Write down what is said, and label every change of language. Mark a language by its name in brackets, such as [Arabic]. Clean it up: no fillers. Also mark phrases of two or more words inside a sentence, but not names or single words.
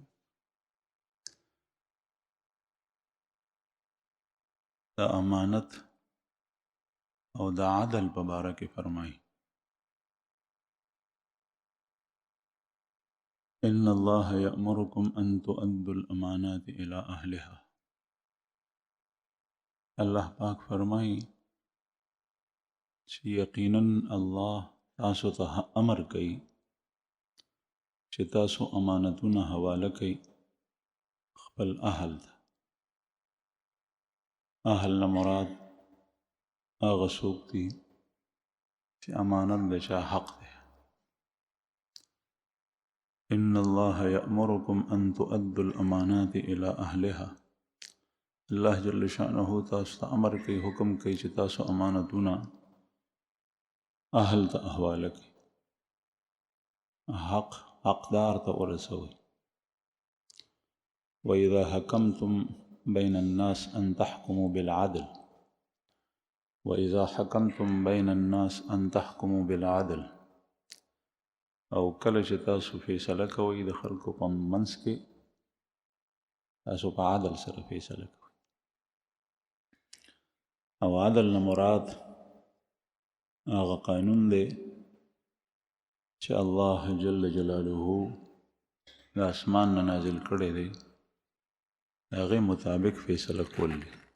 [Pashto] د امانت او د عدل په باره کې فرمایي [Arabic] ان الله یأمرکم ان تؤدوا الامانات الى اهلها. [Pashto] الله پاک فرمایي چې یقینا الله تاسو ته امر کوي چې تاسو امانتونه حواله کړئ خپل اهل ته. اهل نه مراد هغه څوک دي چې امانت د چا حق دی. [Arabic] ان الله یأمرکم ان تؤدوا الامانات الى اهلها. [Pashto] الله [Arabic] جل شانه [Pashto] تاسو ته امر کوي، حکم کوي چې تاسو امانتونه اهل ته حواله کړئ، حقدار ته ورسوئ. [Arabic] وَإِذَا حَكَمْتُمْ بَيْنَ النَّاسِ أَن تَحْكُمُوا بِالْعَدْلِ وَإِذَا حَكَمْتُمْ بَيْنَ النَّاسِ أَن تَحْكُمُوا بِالْعَدْلِ. [Pashto] او کله چې تاسو فیصله کوئ د خلکو په منځ کې، تاسو په عدل سره فیصله کوئ. او عدل نه مراد هغه قانون دی چې الله [Arabic] جل جلاله [Pashto] د اسمان نه نازل کړی دی، د هغې مطابق فیصله کول دی.